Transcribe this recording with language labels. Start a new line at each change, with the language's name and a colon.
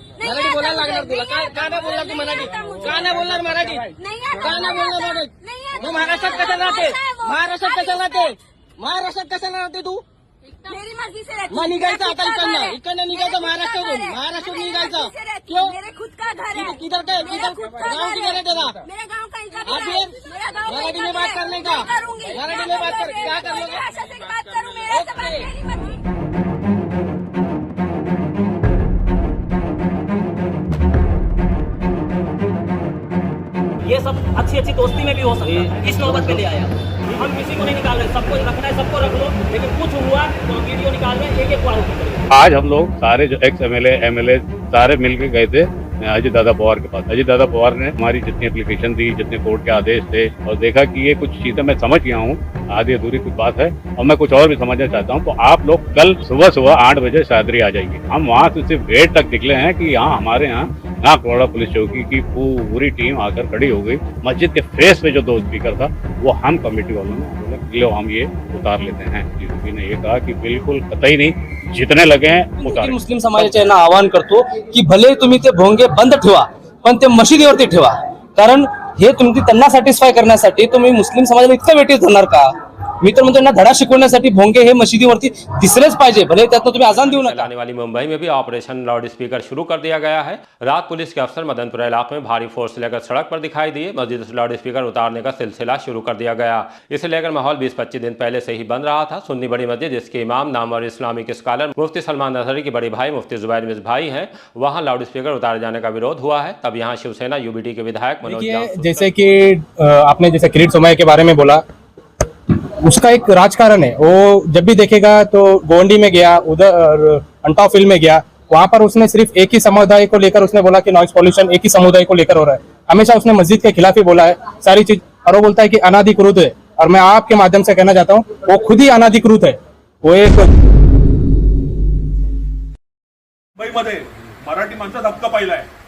Marathi: मराठी बोलायला लागणार तुला। का नाही बोलणार तू मराठी? का नाही बोलणार मराठी?
Hindi: नहीं आता।
Marathi: का नाही बोलणार मराठी?
Hindi: नहीं आता।
Marathi: तू महाराष्ट्रात कशाला राहते? महाराष्ट्रात कशाला राहते? महाराष्ट्रात कशाला राहते तू?
Hindi: मेरी मर्जी से रहती।
Marathi: मग निघायचं आता इकडनं निघायचं महाराष्ट्रातून। महाराष्ट्रातून निघायचं क्यों?
Hindi: मेरे खुद का घर है। किधर का गाँव किधर है तेरा? मेरा गाँव कहीं का आप ये मराठी में बात करने का? मराठी में बात कर क्या कर लोगे? भाषा से बात करूँ मेरे से बात मेरी मर्जी। ये सब अच्छी अच्छी दोस्ती में भी हो सकता है, इस नौबत पे ले आया। हम किसी को नहीं निकाल रहे, सबको रखना है सबको रख लो, लेकिन कुछ हुआ तो वीडियो निकाल रहे एक को आरोप करेंगे। आज हम लोग सारे जो एक्स एमएलए सारे मिलकर गए थे अजित दादा पवार के पास। अजित दादा पवार ने हमारी जितनी एप्लीकेशन दी, जितने कोर्ट के आदेश थे, और देखा कि ये कुछ चीजें मैं समझ गया हूँ, आधी अधूरी कुछ बात है और मैं कुछ और भी समझना चाहता हूँ। तो आप लोग कल सुबह 8 बजे शादरी आ जाइए। हम वहाँ से सिर्फ गेट तक निकले हैं कि यहाँ हमारे यहाँ कोड़ा पुलिस चौकी की पूरी टीम आकर खड़ी हो गई। मस्जिद के फेस पे जो दो स्पीकर था वो हम कमेटी वालों ने बोले लो हम ये उतार लेते हैं। डीसीपी ने ये कहा कि बिल्कुल कतई नाही, जितने लगे हैं उतार।
Marathi: मुस्लिम समाजाच्या यांना आवाहन करतो की भले तुम्ही ते भोंगे बंद ठेवा पण ते मशिदीवरती ठेवा, कारण हे तुम्ही त्यांना सॅटिस्फाय करण्यासाठी तुम्ही मुस्लिम समाजाला इतकं वेटीस धरणार का? मी तर म्हणतो ना, धडा शिकवण्यासाठी भोंगे हे मशिदीवरती दिसलेच पाहिजे, भले त्यातनं तुम्ही आजान देऊ नका।
Hindi: आने वाली मुंबई में भी ऑपरेशन लाउड स्पीकर शुरू कर दिया गया है। रात पुलिस के अफसर मदनपुरा इलाके में भारी फोर्स लेकर सड़क पर दिखाई दिए। मस्जिद से लाउड स्पीकर उतारने का सिलसिला शुरू कर दिया गया। इसे लेकर माहौल 20-25 दिन पहले से ही बन रहा था। सुन्नी बड़ी मस्जिद जिसके इमाम नामवर इस्लामिक स्कॉलर मुफ्ती सलमान नजरी के बड़े भाई मुफ्ती जुबैर मिस भाई हैं, वहाँ लाउड स्पीकर उतारे जाने का विरोध हुआ है। तब यहाँ शिवसेना यूबीटी के विधायक मनोज, जैसे कि आपने जैसे किरीट सोमैया के बारे में बोला, उसका एक राजकारण है। वो जब भी देखेगा तो गोंडी में गया, उधर अंटाव फील्ड में गया, वहां पर उसने सिर्फ एक ही समुदाय को लेकर उसने बोला कि नॉइस पॉल्यूशन एक ही समुदाय को लेकर हो रहा है। हमेशा उसने मस्जिद के खिलाफ ही बोला है सारी चीज, और वो बोलता है कि अनाधिकृत है। और मैं आपके माध्यम से कहना चाहता हूँ वो खुद ही अनाधिकृत है। वो एक
Marathi: मुंबईमध्ये मराठी माणसाचा हक्क पाहिलाय।